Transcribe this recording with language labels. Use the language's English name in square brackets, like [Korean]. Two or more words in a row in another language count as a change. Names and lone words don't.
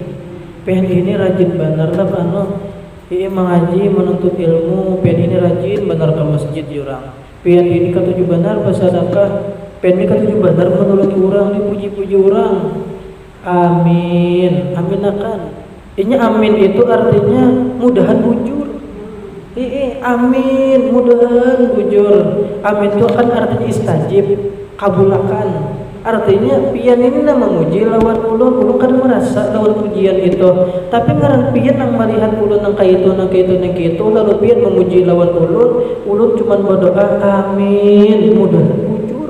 [Banjar] Pengen ini rajin benar lah pano. Mengaji menuntut ilmu, pengen ini rajin benar ke masjid orang. Pengen ini ketujuh benar bersedekah, pengen ini ketujuh benar menolongi orang, dipuji-puji orang. Amin, amin akan. Ini amin itu artinya mudahan bujur. Amin, mudahan bujur. Amin itu kan artinya istajib, kabulakan. Artinya pian ini nama memuji lawan ulun kan merasa lawan pujian itu. Tapi ngaran pian nang melihat ulun nang kaitu lalu pian memuji lawan ulun cuman berdoa amin, mudahan bujur.